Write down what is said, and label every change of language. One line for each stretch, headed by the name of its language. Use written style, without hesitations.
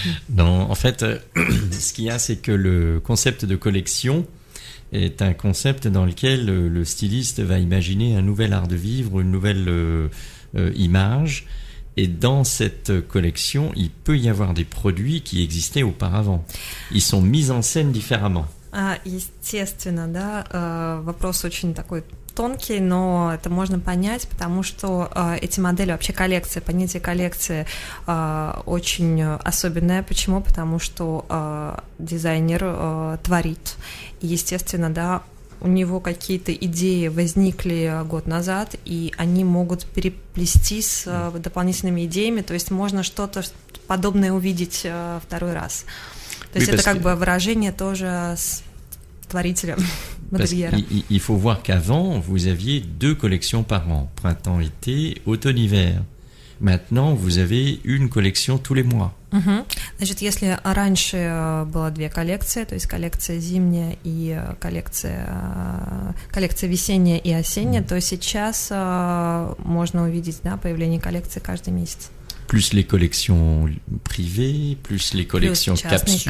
French: Non, en fait, ce qu'il y a, c'est que le concept de collection est un concept dans lequel le styliste va imaginer un nouvel art de vivre, une nouvelle image. Et dans cette collection, il peut y avoir des produits qui existaient auparavant. Ils sont mis en scène différemment.
Russian: Естественно, да, вопрос очень такой тонкий, но это можно понять, потому что эти модели, вообще коллекция, понятие коллекции очень особенное. Почему? Потому что дизайнер творит. И, естественно, да, у него какие-то идеи возникли год назад, и они могут переплестись с дополнительными идеями, то есть можно что-то подобное увидеть второй раз. То есть это как бы выражение тоже творителя, модельера.
French: Il faut voir qu'avant, vous aviez 2 collections par an, printemps-été, automne-hiver. Maintenant, vous avez une collection tous les mois.
Russian: Значит, если раньше было 2 коллекции, то есть коллекция зимняя и коллекция весенняя и осенняя, то сейчас можно увидеть, да, появление коллекции каждый месяц.
French: Plus les collections privées, plus les collections capsules.